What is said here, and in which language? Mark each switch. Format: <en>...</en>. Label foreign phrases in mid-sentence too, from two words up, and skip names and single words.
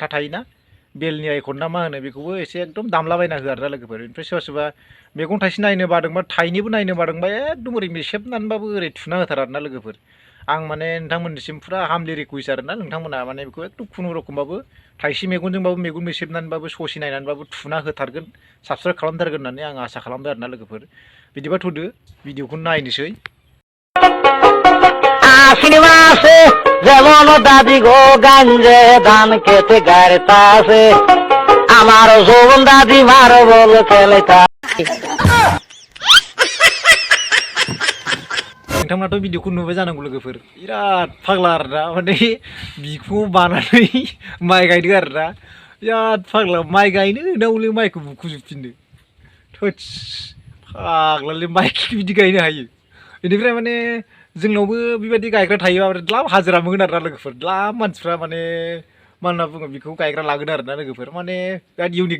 <brx>थायोना बेलनि आइकन ना मा होनो बेखौबो एसे एकदम दामलाबायना हो आरोना लोगोफोर ओमफ्राय सोरबा सोरबा मेगन थाइसे नायनो बादोंबा थाइनैबो नायनो बादोंबा एकदम ओरै मेसेबनानैबाबो ओरै थुना होथार आरोना लोगोफोर आं माने नोंथांमोननिसिम फुरा हामलि रिकुवेस्ट आरोना नोंथांमोना माने बेखौ एकदम खुनुरुखुमबाबो थाइसे मेगनजोंबाबो मेगन मेसेबनानैबाबो ससे नायनानैबाबो थुना होथारगोन साबस्क्राइब खालामथारगोन होननानै आं आसा खालामदों आरोना लोगोफोर बिदिबा थ'दो भिडिअखौ नायनोसै</brx> <bn>আশ্বিন যেমন দাদি গো গাঞ্জে ধান খেতে গাড়িতাছে আমার যৌবন দাদি মার বল খেলেতা</bn> <brx>नोंथांमोनाथ' भिडिअखौ नुबाय जानांगौ लोगोफोर बिराद फाग्ला आरोना माने बिखुङाव बानानै माइ गायदों आरोना बिराद फाग्ला माइ गायनो ना हले माइखौ बुखुजोबफिननो थोस फाग्लालै माइखौ बिदि गायनो हायो बेनिफ्राय माने जोंनावबो बेबायदि गायग्रा थायोबा द्लाम हाजिरा मोनगोन आरोना लोगोफोर द्लाम मानसिफ्रा माने मा होनना बुङो बेखौ गायग्रा लागोन आरोना लोगोफोर माने बिराद इउनिक</brx>